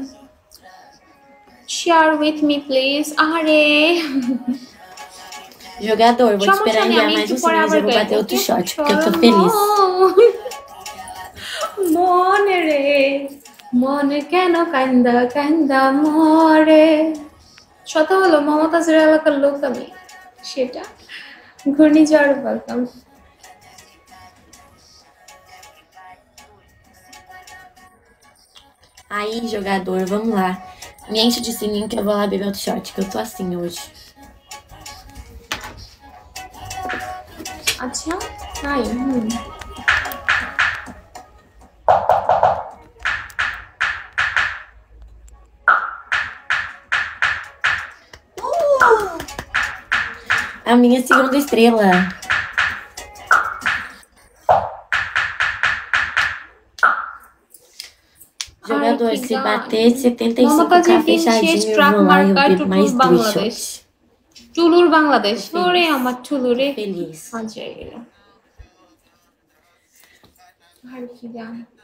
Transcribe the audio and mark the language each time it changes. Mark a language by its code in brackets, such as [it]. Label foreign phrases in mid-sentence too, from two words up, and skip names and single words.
[en] share with me please. [bn] আরে [pt] Jogador, vou te [bn] সমস্যা [pt] esperar [bn] নেই, [pt] enviar [bn] আমি [pt] mais [bn] একটু [pt] um [bn] পরে [pt] sininho, [bn] আবার [pt] eu vou [bn] গাইবো, [pt] bater outro [bn] ওকে? [pt] shot, porque eu tô [bn] চলো [pt] feliz. [bn] মনে রে, মনে কেন কান্দা কান্দা মরে। শত হলো মমতাজের এলাকার লোক আমি, সেটা ঘূর্ণিঝড় বলতাম। [pt] Aí, jogador, vamos lá. Me enche de sininho que eu vou lá beber outro shot, que eu tô assim hoje. [bn] আচ্ছা তাই, [pt] A minha segunda estrela. Jogador, [bn] কি [pt] se [bn] গান। [pt] bater 75k [bn] মমতাজের দিন শেষ, [pt] fechadinho, eu [bn] ট্রাক [pt] vou lá e eu [bn] মার্কা, [pt] bebo [bn] টুটুল [pt] mais 2 [bn] বাংলাদেশ। [pt] shots. [bn] টুলুর বাংলাদেশ, [pt] Tô [bn] ওরে [pt] feliz. [bn] আমার টুলু [pt] Tô [bn] রে। [pt] feliz. [bn] হাজার গেল। আর কি গান।